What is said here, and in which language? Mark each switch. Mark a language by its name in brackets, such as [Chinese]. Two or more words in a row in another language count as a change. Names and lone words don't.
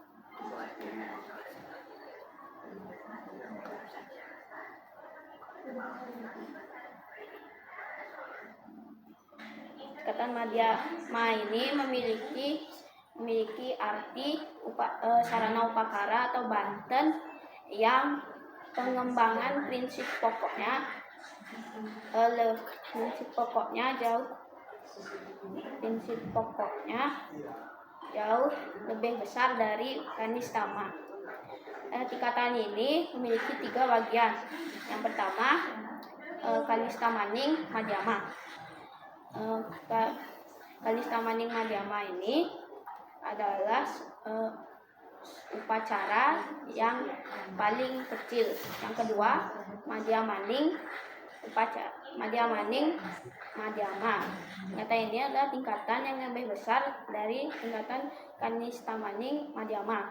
[Indonesian] Tingkatan madhyama ini memiliki arti sarana upakara atau banten yang pengembangan prinsip pokoknya jauh lebih besar dari kanistama. Tingkatan ini memiliki 3 bagian. Yang pertama kanistamaning madhyama. Kanistamaning madhyama ini adalah upacara yang paling kecil. Yang kedua madhyamaning madhyama. Tingkatan ini adalah tingkatan yang lebih besar dari tingkatan kanistamaning madhyama.